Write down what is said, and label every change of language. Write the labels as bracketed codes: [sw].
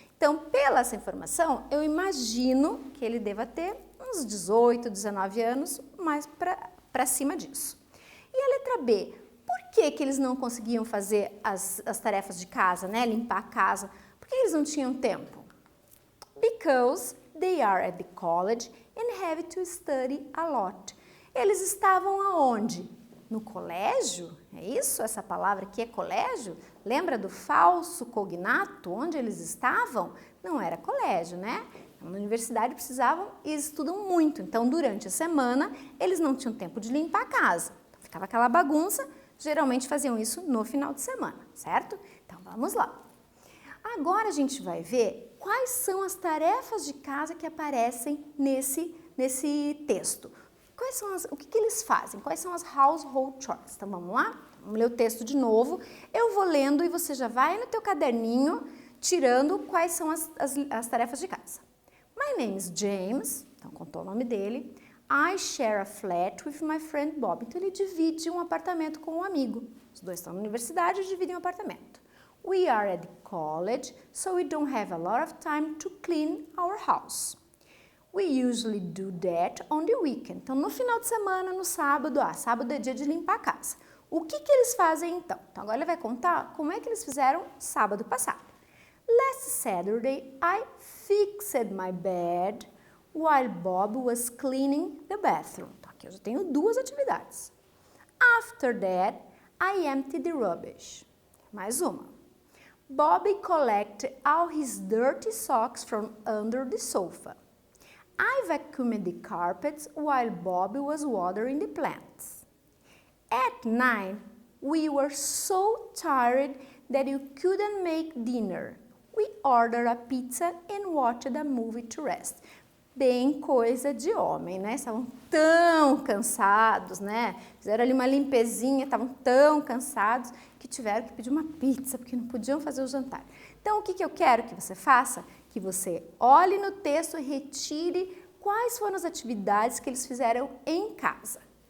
[pt] Então, pela essa informação, eu imagino que ele deva ter uns 18, 19 anos, mais para cima disso. E a letra B? Por que eles não conseguiam fazer as tarefas de casa, né? Limpar a casa? Por que eles não tinham tempo? [en] Because they are at the college and have to study a lot. [pt] Eles estavam aonde? No colégio? É isso? Essa palavra aqui é colégio? Lembra do falso cognato? Onde eles estavam? Não era colégio, né? Na universidade precisavam e eles estudam muito. Então, durante a semana, eles não tinham tempo de limpar a casa. Então, ficava aquela bagunça. Geralmente faziam isso no final de semana, certo? Então, vamos lá. Agora a gente vai ver quais são as tarefas de casa que aparecem nesse texto. O que eles fazem? Quais são as household chores? Então, vamos lá? Vamos ler o texto de novo. Eu vou lendo e você já vai no teu caderninho tirando quais são as tarefas de casa. [en] My name is James, [pt] então contou o nome dele. [en] I share a flat with my friend Bob. [pt] Então, ele divide um apartamento com um amigo. Os dois estão na universidade e dividem um apartamento. [en] We are at college, so we don't have a lot of time to clean our house. We usually do that on the weekend. [pt] Então, no final de semana, no sábado, sábado é dia de limpar a casa. O que eles fazem então? Então, agora ele vai contar como é que eles fizeram sábado passado. [en] Last Saturday, I fixed my bed while Bob was cleaning the bathroom. [pt] Então, aqui eu já tenho duas atividades. [en] After that, I emptied the rubbish. [pt] Mais uma. [en] Bobby collected all his dirty socks from under the sofa. I vacuumed the carpets while Bobby was watering the plants. At 9, we were so tired that we couldn't make dinner. We ordered a pizza and watched a movie to rest. [pt] Bem coisa de homem, né? Estavam tão cansados, né? Fizeram ali uma limpezinha, estavam tão cansados que tiveram que pedir uma pizza, porque não podiam fazer o jantar. Então, o que eu quero que você faça? Que você olhe no texto e retire quais foram as atividades que eles fizeram em casa.